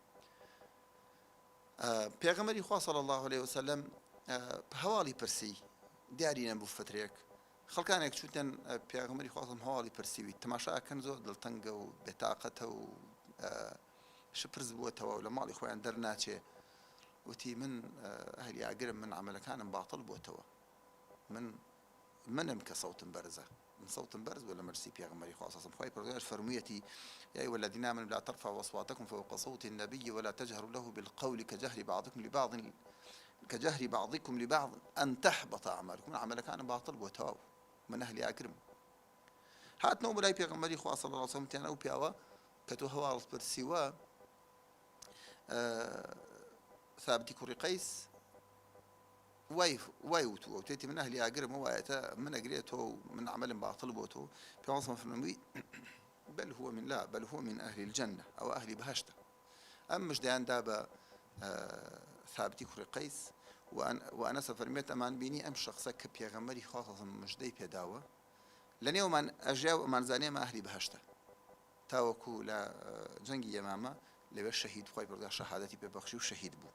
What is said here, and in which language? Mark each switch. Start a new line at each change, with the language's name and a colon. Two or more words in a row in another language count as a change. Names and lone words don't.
Central Kurdish: پێغەمبەری خوا
Arabic: صلی الله عليه وسلم
Central Kurdish: هەواڵی پرسی دیاری نەبوو فترێک خەڵکانێک چوتن پێغەمبەری خوا هەواڵی پرسیوی تەماشاکەن زۆر دڵتەنگە و بێتاقەتە و شپرز بووەتەوە و لە ماڵی خۆیان دەرناچێ. وتی من ئەهلی ئاگرم، من عملەکانم باتڵ بووەتەوە، منم کە سەوتم بەرزە، من سەوتم بەرز بوو لە مەجلیسی پێغەمبەری خوا
Arabic: صلی الله عليه وسلم.
Central Kurdish: خوای پەروەردگار فەرموویەتی
Arabic: یا أيها الذين آمنوا لا ترفعوا أصواتكم فوق صوت النبي ولا تجهروا له بالقول كجهر بعضكم لبعض أن تحبط أعمالكم.
Central Kurdish: عملەکانم باتڵ بووەتەوە، من ئەهلی ئاگرم. هاتنەوە بەلای پێغەمبەری خوا
Arabic: صلی الله عليه وسلم
Central Kurdish: تیان ئەو پیاوە کە تۆ هەواڵت پرسیوە ثابتی کوڕی قەیس وای وتووە وتێتی من ئەهلی ئاگرم، وایەتە من ئەگرێتەوە و من عملم باتڵ بۆتەوە. پێغەمبەر فەرمووی
Arabic: بل هو من أهل الجنة أو أهل بهشتة.
Central Kurdish: ئەم مژدەیاندا بە ثابتی کوڕی قەیس وأنەس فەرمێت ئەمان بینی ئەم شخصە کە پێغەمبەری خوا مژدەی پێداوە لە نێومان ئەژیا و ئەمانزانێ ئەمە ئەهلی بەهشتە، تاوەکو لە جەنگی یەمامە لەوێ شەهید خوای پەروەردگار شەهادەتی پێبەخشی و شەهید بوو.